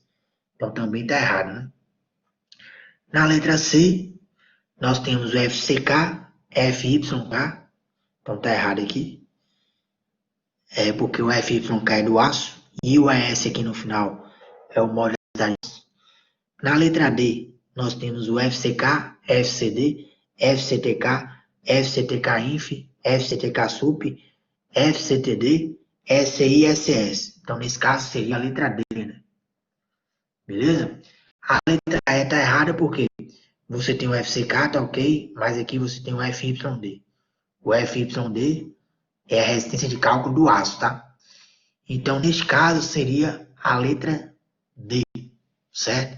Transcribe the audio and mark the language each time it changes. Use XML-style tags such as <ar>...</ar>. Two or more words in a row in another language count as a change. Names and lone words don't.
<pt>Então também está errado, né? Na letra C, nós temos o FCK, FYK, então está errado aqui, porque o FYK é do aço, e o ES aqui no final é o módulo de elasticidade do aço. Na letra D, nós temos o FCK, FCD, FCTK, FCTK-INF, FCTK-SUP, FCTD, SI e SS. Então, nesse caso, seria a letra D, né? Beleza? A letra E está errada porque você tem o FCK, tá ok, mas aqui você tem o FYD. O FYD é a resistência de cálculo do aço, tá? Então, neste caso, seria a letra D, certo?</pt>